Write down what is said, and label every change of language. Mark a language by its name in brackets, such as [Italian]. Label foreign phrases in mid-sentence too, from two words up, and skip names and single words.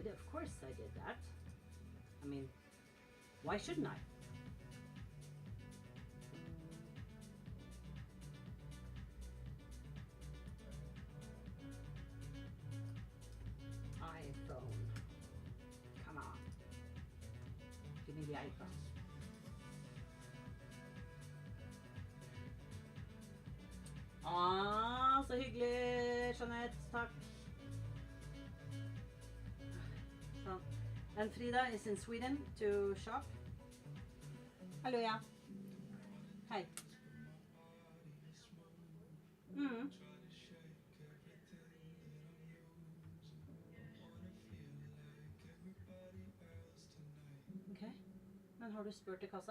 [English] Of course I did that. I mean, why shouldn't I? iPhone. Come on. Give me the iPhone. [Norwegian] Så hyggelig, Jeanette. Takk. [English] So, and Frida is in Sweden to shop. [Norwegian] Hallo, ja. Hei. Ok. Men har du spurt i kassa?